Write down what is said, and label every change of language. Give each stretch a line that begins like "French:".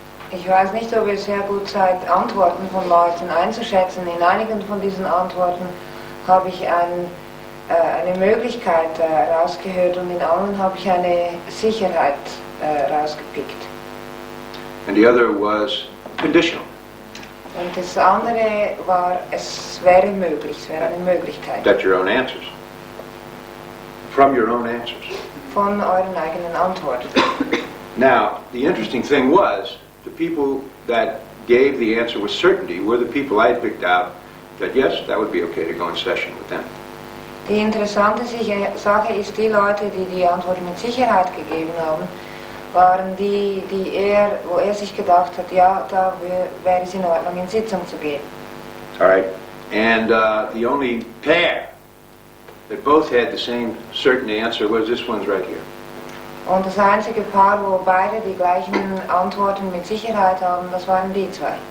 German: Ich weiß nicht, ob ihr sehr gut seid, Antworten von Leuten einzuschätzen. In einigen von diesen Antworten habe ich eine Möglichkeit rausgehört und in anderen habe ich eine Sicherheit rausgepickt.
English: And the other was conditional.
German: Und das andere war, es wäre möglich, es wäre eine Möglichkeit.
English: That's your own answers. From your own answers.
German: Von euren eigenen Antworten.
English: Now, the interesting thing was, the people that gave the answer with certainty were the people I had picked out that, yes, that would be okay to go in session with them.
German: Die interessante Sache ist, die Leute, die die Antwort mit Sicherheit gegeben haben, waren die, wo sich gedacht hat, ja, da wäre es in Ordnung, in Sitzung zu gehen.
English: All right. And the only pair that both had the same certain answer was this one's right here.
German: Und das einzige Paar, wo beide die gleichen Antworten mit Sicherheit haben, das waren die 2.